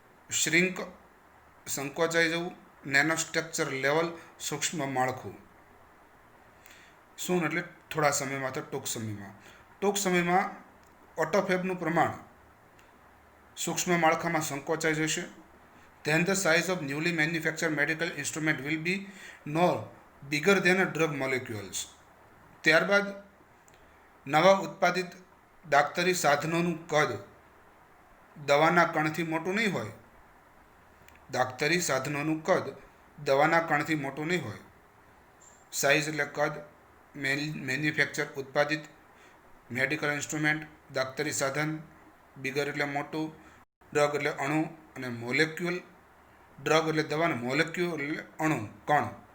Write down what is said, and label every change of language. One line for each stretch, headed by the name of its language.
Gujarati: Shrink સંકોચાઈ જવું, nanostructure level સૂક્ષ્મ માળખું. શું એટલે થોડા સમયમાં તો ટૂંક સમયમાં ઓટોફેબનું પ્રમાણ સૂક્ષ્મ માળખામાં સંકોચાઈ જશે.
English: Then the size of newly manufactured medical instrument will be no bigger than a drug molecules.
Gujarati: ત્યારબાદ નવા ઉત્પાદિત દાક્તરી સાધનોનું કદ દવાના કણથી મોટું નહીં હોય. દાક્તરી સાધનોનું કદ દવાના કણથી મોટું નહીં હોય. સાઇઝ એટલે કદ, મેન્યુફેક્ચર ઉત્પાદિત, મેડિકલ ઇન્સ્ટ્રુમેન્ટ દાક્તરી સાધન, બિગર એટલે મોટું, ડ્રગ એટલે અણુ, અને મોલેક્યુલ ડ્રગ એટલે દવાનો, મોલેક્યુલ એટલે અણુ કણ.